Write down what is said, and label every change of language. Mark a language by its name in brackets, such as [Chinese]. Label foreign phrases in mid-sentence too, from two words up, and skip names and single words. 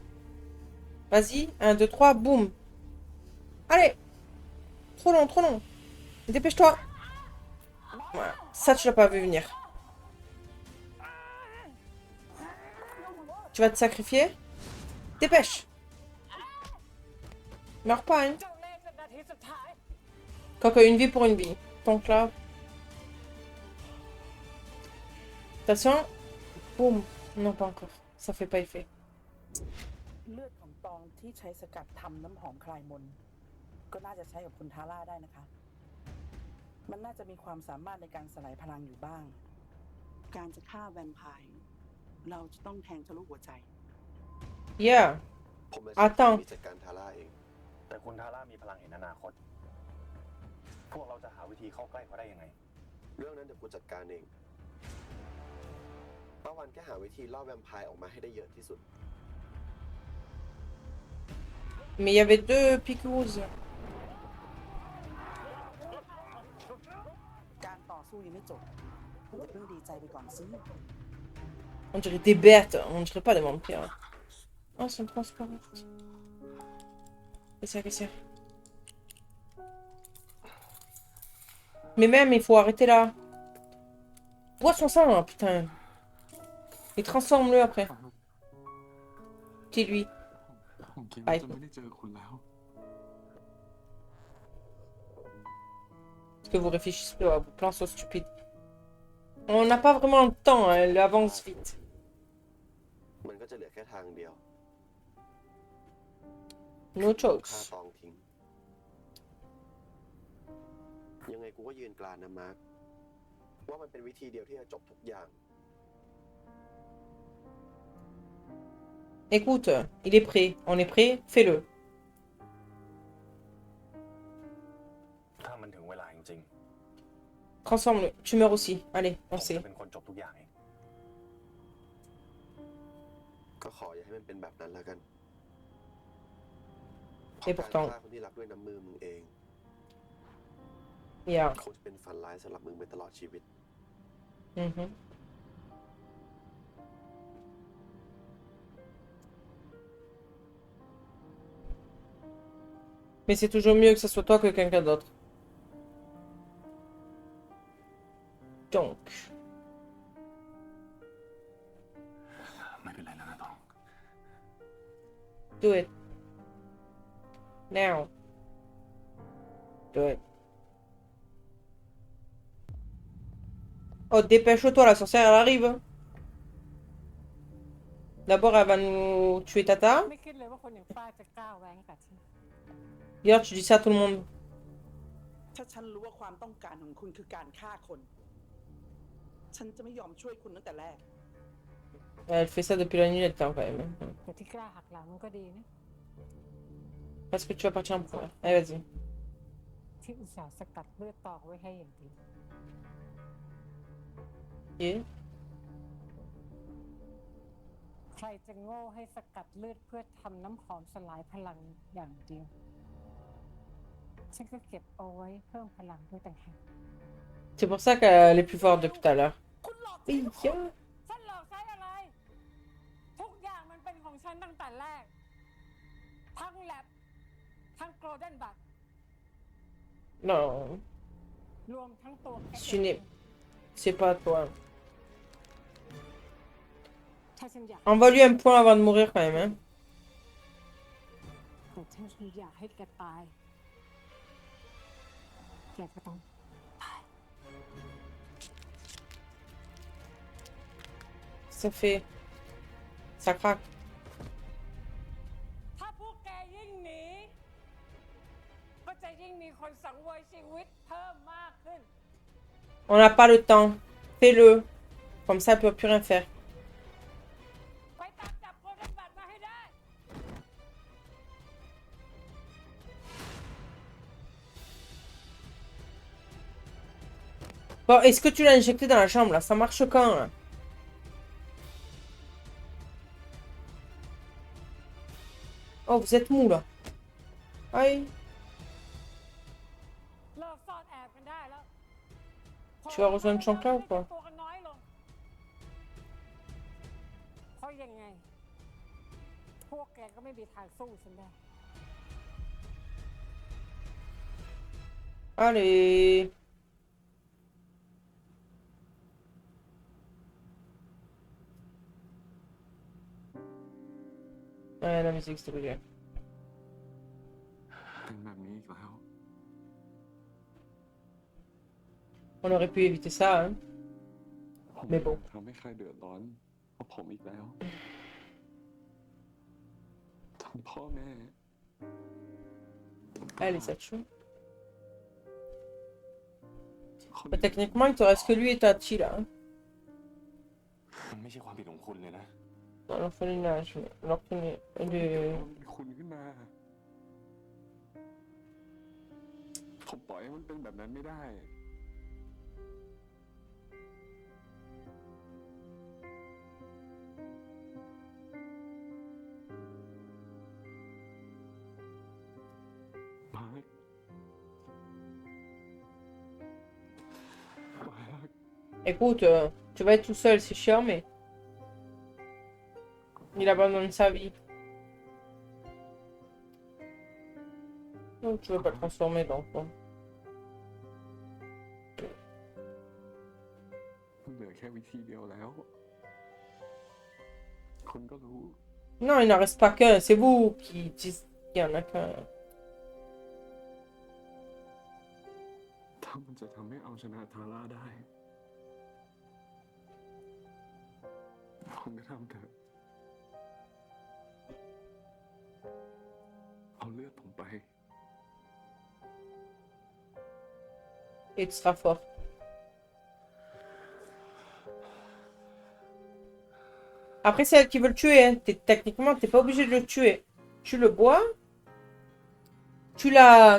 [French] Vas-y, 1, 2, 3, boum. Allez. Trop long, trop long. Dépêche-toi. Voilà. Ça, tu l'as pas vu venir. Tu vas te sacrifier? Dépêche. Meurs pas, hein. [Thai] เจ้าเล่ห์เป็นนาทีสุดท้าย [French] Quoique une vie pour une vie. Donc là. Attention. Boum. Non, pas encore. Ça fait pas effet. [Thai] เลือดของตองที่ใช้สกัดทำน้ำหอมคลายมนต์ก็น่าจะใช้กับคุณทาร่าได้นะคะ มันน่าจะมีความสามารถในการสลายพลังอยู่บ้าง การจะฆ่าแวมไพร์เราจะต้องแทงทะลุหัวใจ [English] Yeah. [Thai] ผมเลย [French] Attends. [Thai] มีจัดการทาร่าเอง แต่คุณทาร่ามีพลังเห็นอนาคต พวกเราจะหาวิธีเข้าใกล้เขาได้ยังไง เรื่องนั้นเดี๋ยวกูจัดการเองป้าวันแค่หาวิธีล่อแวมไพร์ออกมาให้ได้เยอะที่สุด [French] Mais il y avait 2 picous. [Thai] การต่อสู้ยังไม่จบอย่าเพิ่งดีใจไปก่อนซิ [French] On dirait des bêtes. On dirait pas des vampires. Oh, elles sont transparentes. Qu'est-ce qu'il y a? Mais même, il faut arrêter là. Bois son sang, hein, putain. Et transforme-le après. Dis-lui. [Thai] ผมคิด ไป ว่าจะไม่ได้เจอคุณแล้ว [French] Parce que vous réfléchissez plus, vos plans sont stupides. On n'a pas vraiment le temps, elle avance vite. [Thai] มันก็จะเหลือแค่ทางเดียว [English] No [Thai] ฆ่า [English] choice. [Thai] ตองทิ้ง ยังไงกูก็ยืนกรานนะมาร์คว่ามันเป็นวิธีเดียวที่จะจบทุกอย่าง [French] Écoute, il est prêt. On est prêt, fais-le. [Thai] ถ้ามันถึงเวลาจริง [French] Transforme-le. Tu meurs aussi. Allez, [Thai] ๆ ผม [French] on sait. [Thai] จะเป็นคนจบทุกอย่างเอง ก็ขออย่าให้มันเป็นแบบนั้นแล้วกัน [French] Et [Thai] เพราะ [French] pourtant, [Thai] การฆ่าคนที่รักด้วยน้ำมือมึงเอง [English] yeah. [Thai] คงจะเป็นฝันร้ายสำหรับมึงไปตลอดชีวิต Mhm. [French] Mais c'est toujours mieux que ce soit toi que quelqu'un d'autre. Donc, [Thai] ไม่เป็นไรแล้วนะตอง [English] do it. Now. Do it. [French] Oh, dépêche-toi, la sorcière, elle arrive. D'abord, elle va nous tuer Tata. [Thai] ไม่คิดเลยว่าคนอย่างป้าจะกล้าแหวงกับฉัน [French] D'ailleurs, tu dis ça à tout le monde. [Thai] ถ้าฉันรู้ว่าความต้องการของคุณคือการฆ่าคน ฉันจะไม่ยอมช่วยคุณตั้งแต่แรก [French] Elle fait ça depuis la nuit, elle temps quand même. [Thai] แต่ที่กล้าหักหลังมันก็ดีนะ [French] Parce que tu vas partir en premier. Allez, vas-y. [Thai] ที่อุตส่าห์สกัดเลือดตอกไว้ให้อย่างดี [French] Et [Thai] ใครจะโง่ให้สกัดเลือดเพื่อทำน้ำหอมสลายพลังอย่างเดียว ฉันก็เก็บเอาไว้เพิ่มพลังด้วยต่างหาก [French] c'est pour ça qu'elle est plus forte depuis tout à l'heure. [Thai] คุณหลอก [French] Oui, [Thai] ฉันฉันหลอกใช้อะไร ทุกอย่างมันเป็นของฉันตั้งแต่แรก ทั้งแลบทั้งโกลเด้นบัต [French] Non, [Thai] รวมทั้งตัวแก [French] tu n'es... C'est pas toi. [Thai] ถ้าฉันอยาก [French] Envoie lui un point avant de mourir quand même, hein. [Thai] แต่ถ้าฉันอยากให้แกตาย แกก็ต้องตาย [French] Ça fait... Ça craque. [Thai] ถ้าพวกแกยิ่งหนี ก็จะยิ่งมีคนสังเวยชีวิตเพิ่มมากขึ้น [French] On n'a pas le temps. Fais-le. Comme ça, elle peut plus rien faire. [Thai] ไปตามจับโกลเด้นบัตมาให้ได้ [French] Bon, est-ce que tu l'as injecté dans la chambre, là? Ça marche quand, là? Oh, vous êtes mou, là. Aïe. [Thai] เลิกซ่อนแอบกันได้แล้ว [French] Tu vas rejoindre Chancla ou pas? [Thai] ตัวกันน้อยลง เพราะยังไง พวกแกก็ไม่มีทางสู้ฉันได้ [French] Allez. Ouais, la musique, c'est obligé. [Thai] เป็นแบบนี้อีกแล้ว [French] On aurait pu éviter ça, hein. [Thai] ผม ไม่บอก ทำให้ใครเดือดร้อนเพราะผมอีกแล้วทั้งพ่อแม่ [French] Allez, ça tue. [Thai] คน [French] Mais techniquement, il te reste que lui et Tati, là. Hein. [Thai] มันไม่ใช่ความผิดของคุณเลยนะ [French] Dans l'orphelinage. L'orphelinage. [Thai] มีคุณขึ้นมา ผมปล่อยให้มันเป็นแบบนั้นไม่ได้ มาร์ค [French] Écoute, tu vas être tout seul, c'est chiant, mais... Il abandonne sa vie. Donc, tu veux pas le transformer, donc bon. [Thai] มันเหลือแค่วิธีเดียวแล้ว คุณก็รู้ [French] Non, il n'en reste pas qu'un. C'est vous qui dites qu'il y en a qu'un. [Thai] ถ้ามันจะทำให้เอาชนะทาร่าได้ ผมจะทำเถอะ เอาเลือดผมไป [French] Et tu seras fort. Après, c'est elle qui veut le tuer. Hein. Techniquement, t'es pas obligé de le tuer. Tu le bois. Tu l'as...